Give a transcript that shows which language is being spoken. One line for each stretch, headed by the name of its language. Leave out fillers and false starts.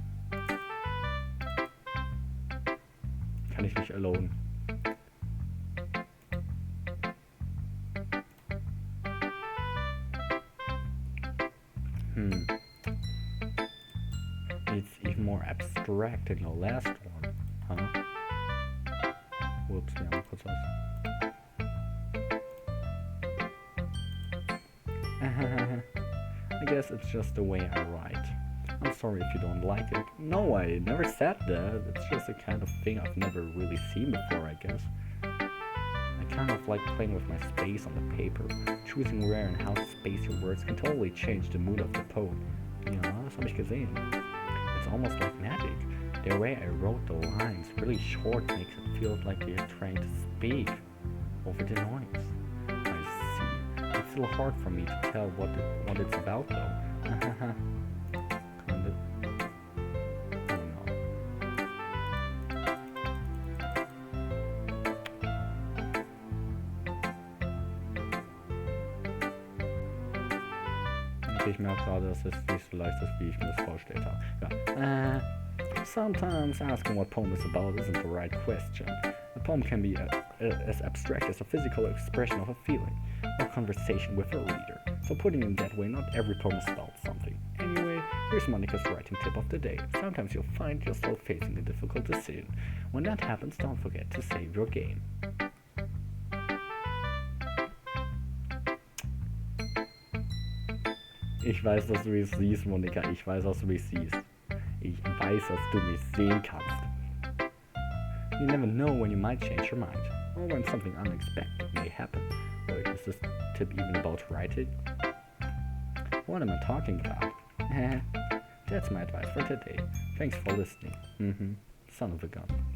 German: Kann ich nicht loaden.
English: It's even more abstract than the last one, huh?
German: Whoops, wir haben kurz was.
English: I guess it's just the way I write. I'm sorry if you don't like it. No, I never said that. It's just a kind of thing I've never really seen before, I guess. I kind of like playing with my space on the paper. Choosing where and how to space your words can totally change the mood of the poem.
German: Ja, das habe ich gesehen.
English: It's almost like magic. The way I wrote the lines, really short, makes it feel like you're trying to speak over the noise. I see. It's still hard for me to tell what it's about, though. Kind of. I don't know.
German: Ich merke gerade, dass es nicht so leicht ist, wie ich mir das vorgestellt habe. Ja.
English: Sometimes asking what poem is about isn't the right question. A poem can be as abstract as a physical expression of a feeling, or conversation with a reader. So putting it that way, not every poem is about something. Anyway, here's Monica's writing tip of the day. Sometimes you'll find yourself facing a difficult decision. When that happens, don't forget to save your game.
German: Ich weiß, dass du mich siehst, Monika. Ich weiß, dass du mich siehst. Ich weiß, dass du mich sehen kannst.
English: You never know when you might change your mind, or when something unexpected may happen. Wait, is this tip even about writing? What am I talking about? That's my advice for today. Thanks for listening. Son of a gun.